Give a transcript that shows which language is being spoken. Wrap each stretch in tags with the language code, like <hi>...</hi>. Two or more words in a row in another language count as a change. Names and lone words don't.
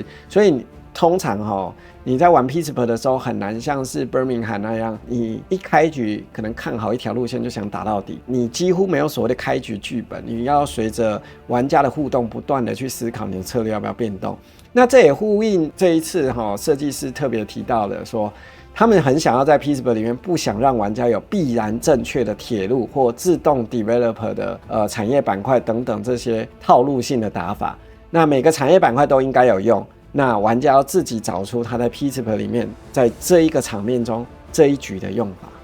<zh>所以通常你在玩 Pittsburgh 的時候很難像是 Birmingham 那樣，你一開局可能看好一條路線就想打到底，你幾乎沒有所謂的開局劇本，你要隨着玩家的互動不斷的去思考你的策略要不要變動。那這也呼應這一次設計師特別提到的說，他們很想要在 Pittsburgh 裡面不想讓玩家有必然正確的鐵路或自動 developer 的產業板塊等等這些套路性的打法。那每個產業板塊都應該有用。那玩家要自己找出他在 Pittsburgh 裡面，在這一個場面中這一局的用法。</zh>